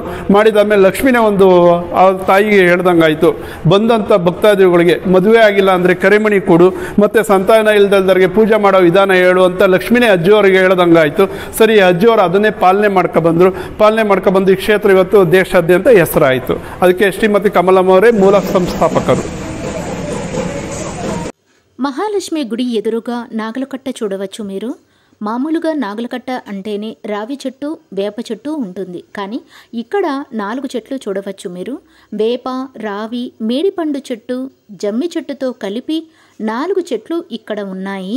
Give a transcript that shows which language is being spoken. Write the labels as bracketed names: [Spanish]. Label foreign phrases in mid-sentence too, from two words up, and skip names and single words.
[Kannada] ಮಾಡಿದಾದ್ಮೇಲೆ ಲಕ್ಷ್ಮಿನೇ ಒಂದು ಆ ತಾಯಿಗೆ ಹೇಳ್ದಂಗಾಯಿತು, ಬಂದಂಥ ಭಕ್ತಾದಿಗಳಿಗೆ ಮದುವೆ ಆಗಿಲ್ಲ ಅಂದರೆ ಕರಿಮಣಿ ಕೊಡು, ಮತ್ತು ಸಂತಾನ ಇಲ್ದಲ್ದವ್ರಿಗೆ ಪೂಜೆ ಮಾಡೋ ವಿಧಾನ ಹೇಳು ಅಂತ ಲಕ್ಷ್ಮಿನೇ ಅಜ್ಜಿಯವರಿಗೆ ಹೇಳ್ದಂಗಾಯಿತು. ಸರಿ ಅಜ್ಜಿಯವರು ಅದನ್ನೇ ಪಾಲನೆ ಮಾಡ್ಕೊಬಂದು ಈ ಕ್ಷೇತ್ರ ಇವತ್ತು ದೇಶಾದ್ಯಂತ ಹೆಸರಾಯಿತು. ಅದಕ್ಕೆ ಶ್ರೀಮತಿ ಕಮಲಮ್ಮ ಅವರೇ ಮೂಲ సంస్థాపಕರು. [Telugu] మహాలక్ష్మి గుడి ఎదురుగా నాగలకట్ట చూడవచ్చు మీరు. మామూలుగా నాగలకట్ట అంటేనే రావి చెట్టు, వేప చెట్టు ఉంటుంది. కానీ ఇక్కడ 4 చెట్లు చూడవచ్చు మీరు. వేప, రావి, మేడిపండు చెట్టు, జమ్మి చెట్టుతో కలిపి 4 చెట్లు ఇక్కడ ఉన్నాయి.